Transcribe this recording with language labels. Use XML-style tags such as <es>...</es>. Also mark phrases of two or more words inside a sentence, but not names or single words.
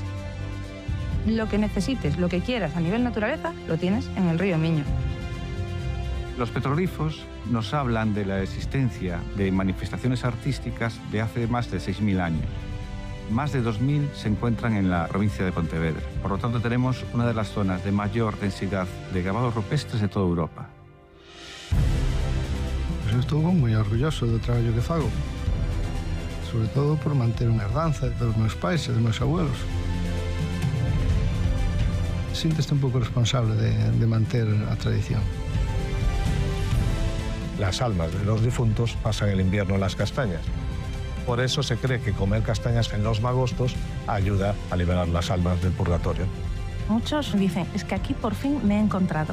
<es>Lo que necesites, lo que quieras a nivel naturaleza, lo tienes en el río Miño. Los petroglifos nos hablan de la existencia de manifestaciones artísticas de hace más de 6.000 años. Más de 2.000 se encuentran en la provincia de Pontevedra. Por lo tanto, tenemos una de las zonas de mayor densidad de grabados rupestres de toda Europa.</es> <gl>Pues eu estou moi orgulloso do traballo que fago. Sobre todo por manter unha herdanza dos meus pais e dos meus abuelos. Sínteste un pouco responsable de manter a tradición.</gl> <es>Las almas de los difuntos pasan el invierno en las castañas. Por eso se cree que comer castañas en los magostos ayuda a liberar las almas del purgatorio. Muchos dicen, es que aquí por fin me he encontrado.</es>